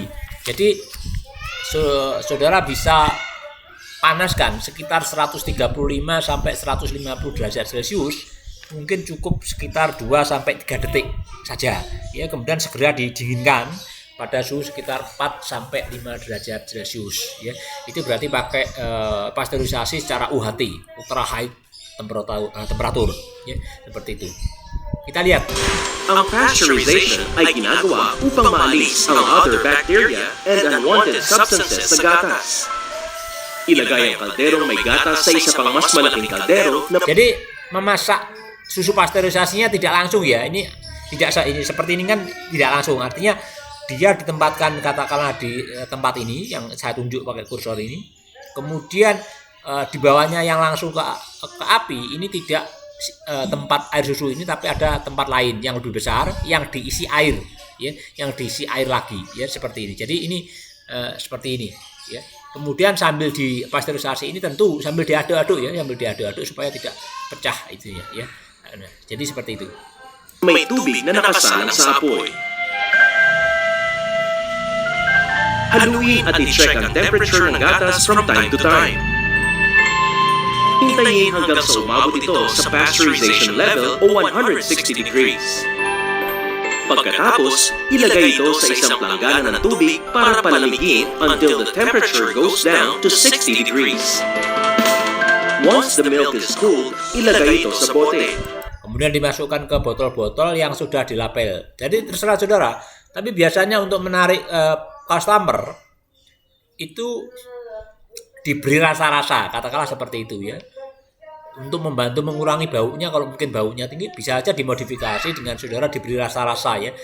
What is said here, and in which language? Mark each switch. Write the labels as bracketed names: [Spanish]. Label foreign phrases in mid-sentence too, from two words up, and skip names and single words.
[Indonesian] Jadi saudara bisa panaskan sekitar 135 sampai 150 derajat Celcius, mungkin cukup sekitar 2 sampai 3 detik saja ya, kemudian segera didinginkan pada suhu sekitar 4 sampai 5 derajat Celcius ya. Itu berarti pakai pasteurisasi secara UHT, [English] ultra high temperatur [Indonesian] ya, seperti itu. Kita lihat. [Filipino] Ang pasteurization ay ginagawa upang maalis ang [English] other bacteria and unwanted substances [Filipino] sa gatas. Ilagay ang kalderong may gatas sa isa pang mas malaking kaldero na... [Indonesian] Jadi memasak susu pasteurisasinya tidak langsung ya, ini seperti ini kan tidak langsung, artinya dia ditempatkan katakanlah di tempat ini yang saya tunjuk pakai kursor ini, kemudian di bawahnya yang langsung ke api ini tidak tempat air susu ini, tapi ada tempat lain yang lebih besar yang diisi air ya, yang diisi air lagi ya, seperti ini. Jadi ini seperti ini ya. Kemudian sambil dipasteurisasi ini tentu sambil diaduk-aduk ya, supaya tidak pecah itu ya. Nah, jadi seperti itu. [Filipino] May tubig na nakasalang sa apoy. Haluin at i-check ang temperature ng gatas [English] from time to time. [Filipino] Hintayin hanggang sa umabot ito sa pasteurization level o 160 degrees. Pagkatapos, ilagay ito sa isang planggana ng tubig para palamigin [English] until the temperature goes down to 60 degrees. Once the milk is cooled, [Filipino] ilagay ito sa bote. [Indonesian] Kemudian dimasukkan ke botol-botol yang sudah dilabel. Jadi terserah saudara. Tapi biasanya untuk menarik customer itu diberi rasa-rasa, katakanlah seperti itu ya. Untuk membantu mengurangi baunya, kalau mungkin baunya tinggi bisa aja dimodifikasi dengan saudara diberi rasa-rasa ya.